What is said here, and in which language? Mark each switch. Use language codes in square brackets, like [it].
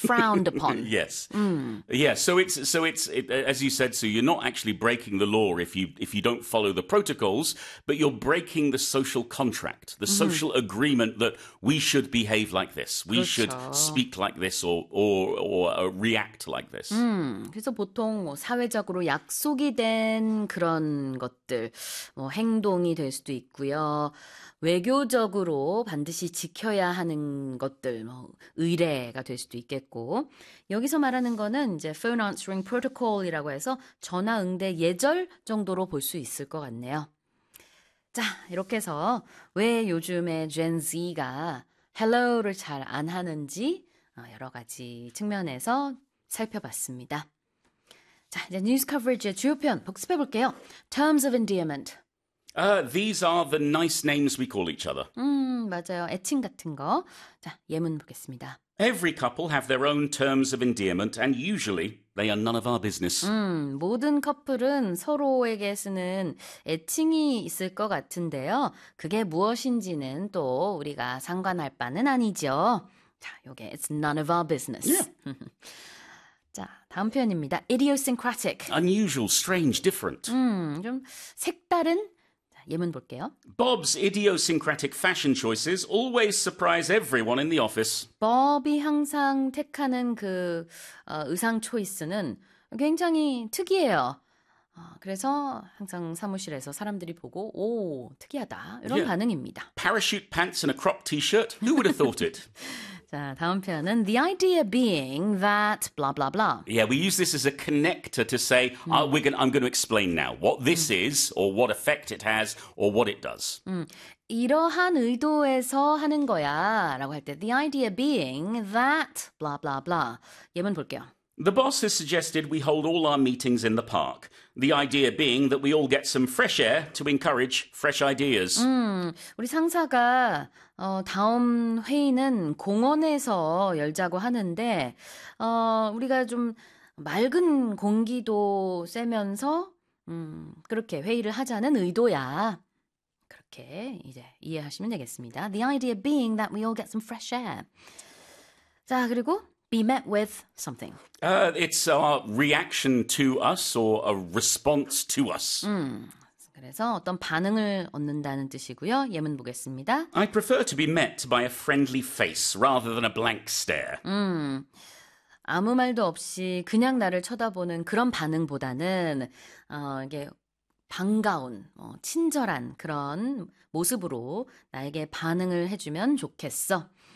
[en] frowned upon. Yes. Yeah, as you said, so you're not actually breaking the law if you don't follow the protocols, but you're breaking the social contract, the social agreement that we should behave like this, we should [ko] 그렇죠. [en] speak like this or react like this. [ko] 그래서 보통 뭐 사회적으로 약속이 된 그런 것들, 뭐 행동이 될 수도 있고요. 외교적으로 반드시 지켜야 하는 것들, 뭐 의례가 될 수도 있겠고. 여기서 말하는 거는 이제 phone answering protocol이라고 해서 전화 응대 예절 정도로 볼수 있을 것 같네요. 자, 이렇게 해서 왜 요즘에 Gen Z가 hello를 잘안 하는지 여러 가지 측면에서 살펴봤습니다. 자, 이제 뉴스 커버리지의 주요 표현 복습해 볼게요. [en] Terms of Endearment. These are the nice names we call each other. [ko] 맞아요. 애칭 같은 거. 자, 예문 보겠습니다. [en] Every couple have their own terms of endearment, and usually they are none of our business. [ko] 모든 커플은 서로에게 쓰는 애칭이 있을 것 같은데요. 그게 무엇인지는 또 우리가 상관할 바는 아니죠. 자, 요게 [en] It's none of our business. [ko] 자, 다음 표현입니다. [en] idiosyncratic. Unusual, strange, different. [ko] 좀 색다른? 자, 예문 볼게요. [en] Bob's idiosyncratic fashion choices always surprise everyone in the office. [ko] Bob이 항상 택하는 그 의상 초이스는 굉장히 특이해요. 그래서 항상 사무실에서 사람들이 보고, 오, 특이하다. 이런 [en] Yeah. [ko] 반응입니다. [en] 파라슈트 팬츠 and a crop t-shirt. Who would have thought it? [ko] 자, 다음 표현은 [en] the idea being that blah blah blah. Yeah, we use this as a connector to say, I'm going to explain now what this is or what effect it has or what it does. [ko] 이러한 의도에서 하는 거야라고 할때 [en] the idea being that blah blah [ko] blah. 예문 볼게요. [en] The boss has suggested we hold all our meetings in the park. The idea being that we all get some fresh air to encourage fresh ideas. [ko] 우리 상사가 다음 회의는 공원에서 열자고 하는데 우리가 좀 맑은 공기도 쐬면서 그렇게 회의를 하자는 의도야. 그렇게 이제 이해하시면 되겠습니다. [en] The idea being that we all get some fresh air. [ko] 자, 그리고 [en] be met with something. It's our reaction to us or a response to us. [ko] 그래서 어떤 반응을 얻는다는 뜻이고요. 예문 보겠습니다. [en] I prefer to be met by a friendly face rather than a blank stare. [ko] 아무 말도 없이 그냥 나를 쳐다보는 그런 반응보다는 이게 반가운, 친절한 그런 모습으로 나에게 반응을 해주면 좋겠어.